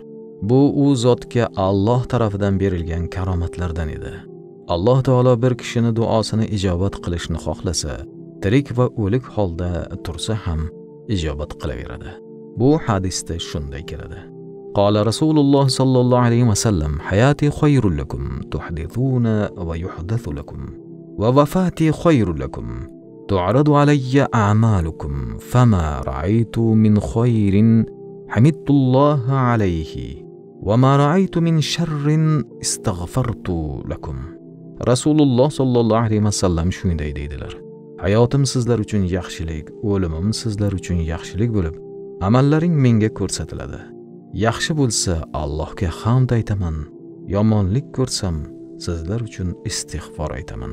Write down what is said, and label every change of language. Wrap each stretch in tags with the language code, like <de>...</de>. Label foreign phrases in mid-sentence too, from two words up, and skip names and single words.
<uz>Bu u zotga Alloh tarafidan berilgan karomatlardan edi. Alloh taolo bir kishini duosini ijobat qilishni xohlasa, tirik va o'lik holda tursa ham ijobat qilaveradi. Bu hadisda shunday keladi:</uz> <ar>قال رسول الله صلى الله عليه وسلم حياتي خير لكم, تحدثون ويحدث لكم ووفاتي خير لكم تعرض علي أعمالكم فما رأيت من خير حمدت الله عليه وما رأيت من شر استغفرت لكم.</ar> <uz>Rasululloh</uz> <ar>صلى الله عليه وسلم</ar> <uz>shunday deydilar: Hayotim sizlar uchun yaxshilik, o'limim sizlar uchun yaxshilik bo'lib, amallaring menga ko'rsatiladi. Yaxshi bo'lsa Allohga hamd aytaman, yomonlik ko'rsam sizlar uchun istig'for aytaman.</uz>